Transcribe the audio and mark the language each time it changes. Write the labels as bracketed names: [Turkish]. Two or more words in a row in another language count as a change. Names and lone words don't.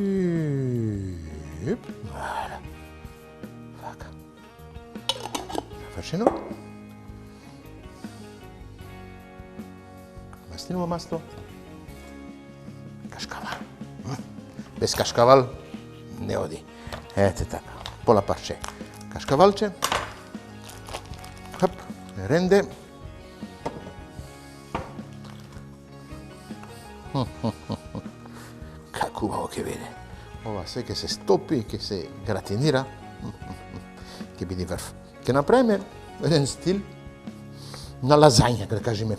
[Macedonian] Вала. Вака. Завршено. Мастиново масло. Кашкавал. Без кашкавал не оди. Ете така. Пола парче. Кашкавалче. Хап. Ренде. Како убаво ќе биде. Ова се ќе се стопи, ќе се гратинира. Ќе биде врв. Ќе направиме еден стил на лазања, да кажеме.